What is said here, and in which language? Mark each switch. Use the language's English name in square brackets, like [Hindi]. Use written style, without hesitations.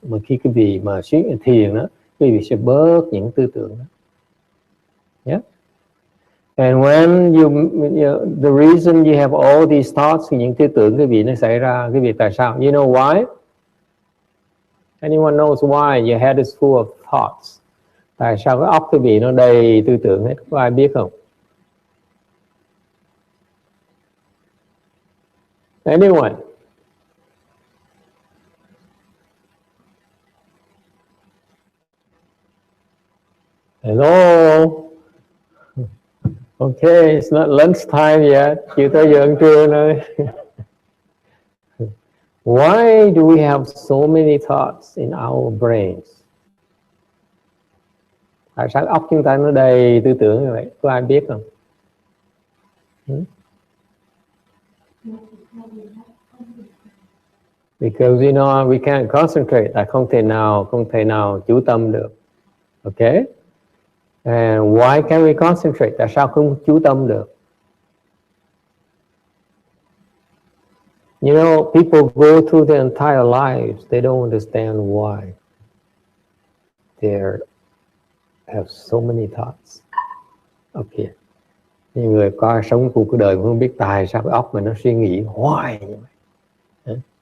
[Vietnamese] Mà khi quý vị mà thiền đó, quý vị sẽ bớt những tư tưởng đó. Yeah? [English] And when the reason you have all these thoughts, [Vietnamese] những tư tưởng quý vị nó xảy ra, quý vị tại sao? [English] You know why? Anyone knows why your head is full of thoughts? [Vietnamese] Tại sao cái óc quý vị nó đầy tư tưởng hết? Có ai biết không? [English] Anyone? Hello? Okay, it's not lunch time yet. [Vietnamese] Chưa tới giờ ăn trưa nữa. [English] Why do we have so many thoughts in our brains? [Vietnamese] Tại sao óc chúng ta nó đầy tư tưởng như vậy? Có ai biết không? [English] Because you know we can't concentrate. [Vietnamese] Là không thể nào chú tâm được. [English] Okay? And why can't we concentrate? [Vietnamese] Tại sao không chú tâm được? [English] You know, people go through their entire lives, they don't understand why they have so many thoughts. Okay. [Vietnamese] Những người có sống cuộc đời cũng không biết tại sao cái óc mình nó suy nghĩ hoài như vậy.